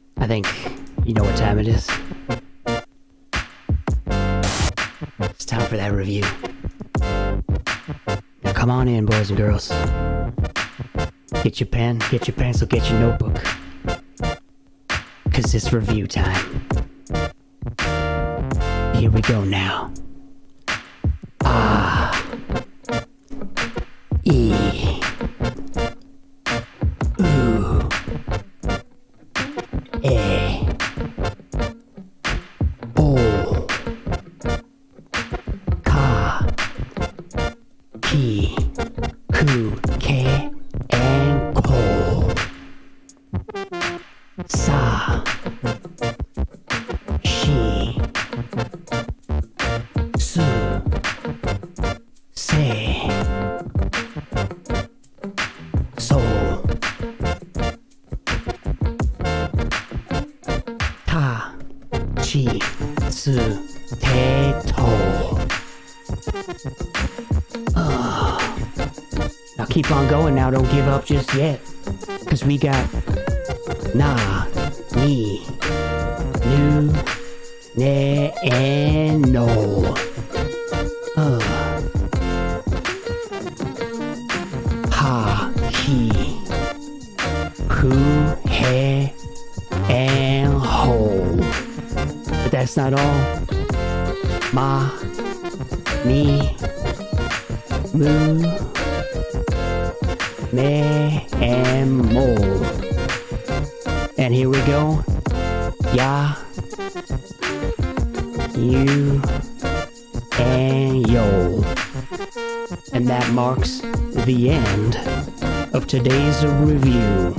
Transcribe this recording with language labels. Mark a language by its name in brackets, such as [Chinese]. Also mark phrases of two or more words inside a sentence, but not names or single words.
[English] think you know what time it is. It's time for that review. Now come on in, boys and girls. Get your pen, get your pencil, get your notebook. 'Cause it's review time. Here we go now. [Japanese] Ah. E. Ooh. A. O. Ka. Ki. Ku. Ke. And ko. Sa. Shi. Su. Se. So. Ta. Chi. Su. Te. To. [English] Now keep on going now, don't give up just yet. 'Cause we got [Japanese] na, ni, nu, ne, [English] and no. [Japanese] Ha, he, hu, he, and ho. [English] But that's not all. [Japanese] Ma, mi, mu, me, and mo. [English] And here we go. [Japanese] Ya, you, and yo. [English] And that marks the end of today's review.